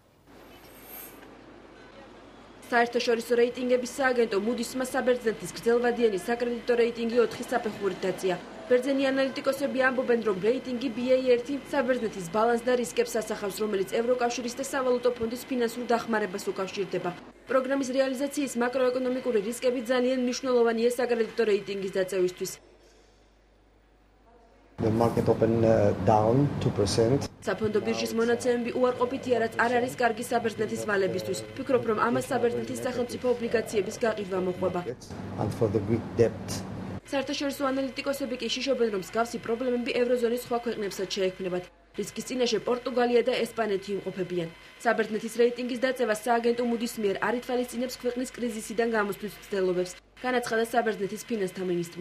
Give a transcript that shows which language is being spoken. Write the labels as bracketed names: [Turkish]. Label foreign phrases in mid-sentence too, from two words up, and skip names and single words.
[Georgian] საერთაშორისო რეიტინგების სააგენტო მუდისმა საბერძნეთის გრძელვადიანი საკრედიტო რეიტინგი 4 საფეხურით დაწია. ბერძენი ანალიტიკოსები ამბობენ, რომ რეიტინგი BA1 საბერძნეთის ბალანსს და რისკებს ასახავს, რომელიც ევროკავშირის და სავალუტო ფონდის ფინანსურ დახმარებას უკავშირდება. პროგრამის რეალიზაციის მაკროეკონომიკური რისკები ძალიან მნიშვნელოვანია საკრედიტო რეიტინგის დაწევისთვის. [English] The market opened down 2%. [Georgian] საფონდო ბირჟის მონაცემები უარყოფითია, რაც არ არის კარგი საბერძნეთის ვალებისთვის. ვფიქრობ, რომ ამას საბერძნეთის სახელმწიფო ობლიგაციების გაყიდვა მოყვება. [English] And for the Greek debt. [Georgian] საერთაშორისო ანალიტიკოსები კი შიშობენ, რომ მსგავსი პრობლემები ევროზონის სხვა ქვეყნებსაც შეექმნებათ. რისკის წინაშე პორტუგალია და ესპანეთი იმყოფებიან. საბერძნეთის რეიტინგის დაწევა სააგენტო მუდის მიერ არ ითვალისწინებს ქვეყნის კრიზისიდან გამოსვლის მცდელობებს, განაცხადა საბერძნეთის ფინანსთა მინისტრმა.